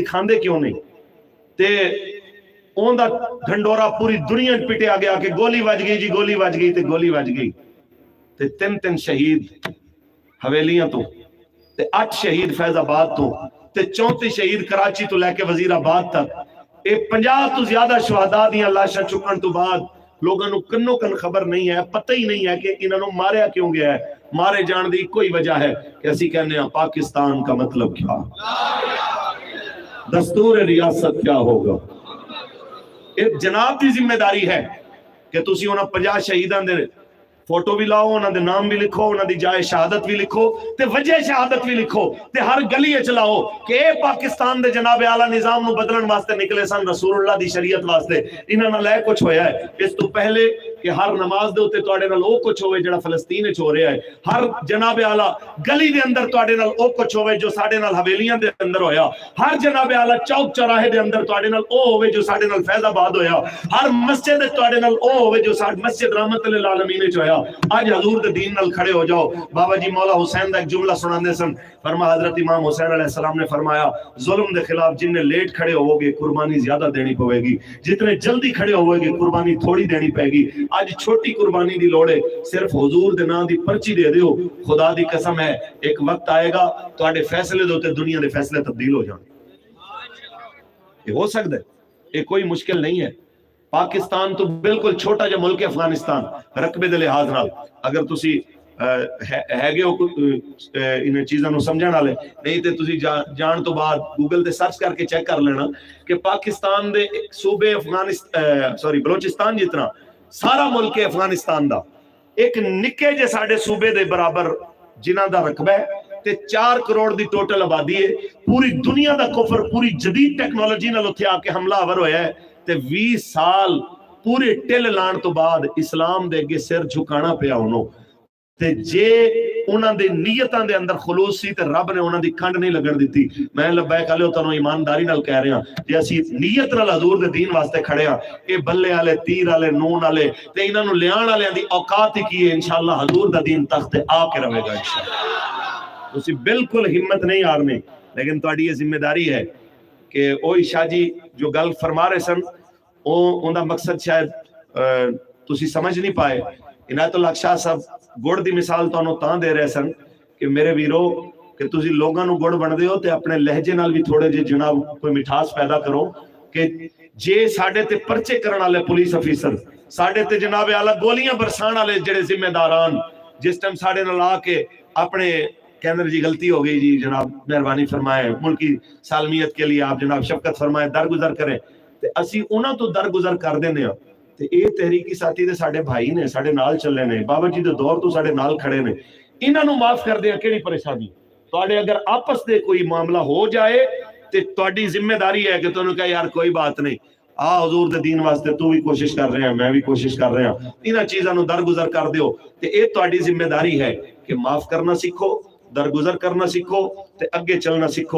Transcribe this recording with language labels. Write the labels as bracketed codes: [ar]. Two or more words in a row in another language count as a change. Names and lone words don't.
[pa] دکھاندے کیوں نہیں تے اون دا ڈھنڈورا پوری دنیا پٹے آگے آ کے گولی وج گئی جی گولی وج گئی تے گولی وج گئی تے 3 شہید حویلیاں تو تے 8 شہید فیض آباد تو تے 34 شہید کراچی تو لے کے وزیر آباد تک اے 50 تو زیادہ شہداء دیاں لاشاں چکن تو بعد لوگاں نو کنو کن خبر نہیں ہے پتہ ہی نہیں ہے کہ انہاں نو ماریا کیوں گیا ہے مارے جان دی کوئی وجہ ہے کہ اسی کہنے ہیں [ur] پاکستان کا مطلب کیا دستور ریاست کیا ہوگا [pa] ایک جناب دی ذمہ داری ہے کہ تسی انہاں 50 شہیداں دے فوٹو بھی لاؤ انہاں دے نام بھی لکھو انہاں دی جائے شہادت بھی لکھو تے وجہ شہادت بھی لکھو تے ہر گلی چلاؤ کہ اے پاکستان دے جناب اعلی نظام نو بدلن واسطے نکلے سن رسول اللہ دی شریعت واسطے انہاں نال اے کچھ ہویا ہے اس تو پہلے کہ ہر نماز دے اوتے تواڈے نال او کچھ ہوئے جڑا فلسطین وچ ہو رہا ہے ہر جناب اعلی گلی دے اندر تواڈے نال او کچھ ہوئے جو ساڈے نال حویلیاں دے اندر ہویا ہر جناب اعلی چوک چوراہے دے اندر تواڈے نال او ہوئے جو ساڈے نال فیض آباد ہویا ہر مسجد تواڈے نال او ہوئے جو ساڈے مسجد رحمت للعالمین وچ ہویا آج حضور دے دین نال کھڑے ہو جاؤ بابا جی مولا حسین دا ایک جملہ سناندے سن فرما حضرت امام حسین علیہ السلام نے فرمایا ظلم دے خلاف جن نے لیٹ کھڑے ہوو گے قربانی زیادہ دینی پوے گی جتنے جلدی کھڑے ہوئے گے قربانی تھوڑی دینی پائے گی آج چھوٹی قربانی دی لوڑے صرف حضور دے نام دی پرچی دے دیو خدا دی قسم ہے ایک وقت آئے گا تواڈے فیصلے دوتے دنیا دے فیصلے تبدیل ہو جان [ur] یہ ہو سکتا ہے یہ کوئی مشکل نہیں ہے [pa] پاکستان تو بالکل چھوٹا جا ملک ہے افغانستان رقبے دے لحاظ نال اگر تسی ہے گے انہیں چیزاں نو سمجھن والے نہیں تے تسی جان تو بعد گوگل تے سرچ کر کے چیک کر لینا کہ پاکستان دے صوبے افغانستان بلوچستان جتنا سارا ملک ہے افغانستان دا ایک نکے جے ساڈے صوبے دے برابر جنہاں دا رقبہ ہے تے 4 کروڑ دی ٹوٹل آبادی ہے پوری دنیا دا کفر پوری جدید ٹیکنالوجی نال اوتھے آ کے حملہ آور ہویا ہے تے 20 سال پورے ٹل لان تو بعد اسلام دے اگے سر جھکانا پیا انہوں تے جے انہاں دے نیتاں دے اندر خلوص سی تے رب نے انہاں دی کھنڈ نہیں لگن دیتی میں لبیک علیہ تانوں ایمانداری نال کہہ رہا جے اسی نیت نال حضور دے دین واسطے کھڑے ہاں اے بلے والے تیر والے نون والے تے انہاں نو لیان والےاں دی اوقات ہی کی ہے انشاءاللہ حضور دا دین تخت تے آ کے رہے گا انشاءاللہ تسی بالکل ہمت نہیں ہارنی لیکن تہاڈی یہ ذمہ داری ہے کہ اوہی شاہ جی جو گل فرما رہے سن ان دا مقصد شاید تسی سمجھ نہیں پائے عنایت اللہ شاہ صاحب گڑ دی مثال تانوں تاں دے رہے سن کہ میرے ویرو کہ تسی لوگاں نو گڑ بن دے ہو تے اپنے لہجے نال بھی تھوڑے جے جناب کوئی مٹھاس پیدا کرو کہ جے ساڈے تے پرچے کرن والے پولیس افیسر ساڈے تے جناب اعلی گولیاں برسان والے جڑے ذمہ داران جس ٹائم ساڈے نال آ کے اپنے کہندے جی غلطی ہو گئی جی جناب مہربانی فرمائے [ur] ملکی سالمیت کے لیے آپ جناب شفقت فرمائے درگزر کریں [pa] تے اسی انہاں تو درگزر کر دینے ہاں تے اے تحریکی ساتھی دے ساڈے بھائی نے ساڈے نال چلے نے بابا جی دے دور تو ساڈے نال کھڑے نے انہاں نو معاف کر دے کیڑی پریشانی تواڈے اگر آپس دے کوئی معاملہ ہو جائے تے تہاڈی ذمہ داری ہے کہ تہانوں کہے یار کوئی بات نہیں، آ حضور دے دین واسطے تو بھی کوشش کر رہے ہیں, [ur] میں بھی کوشش کر رہا ہوں, [pa] انہاں چیزاں نوں درگزر کر دیو. تے یہ تہاڈی ذمہ داری ہے کہ معاف کرنا سیکھو، درگزر کرنا سیکھو، تے اگے چلنا سیکھو.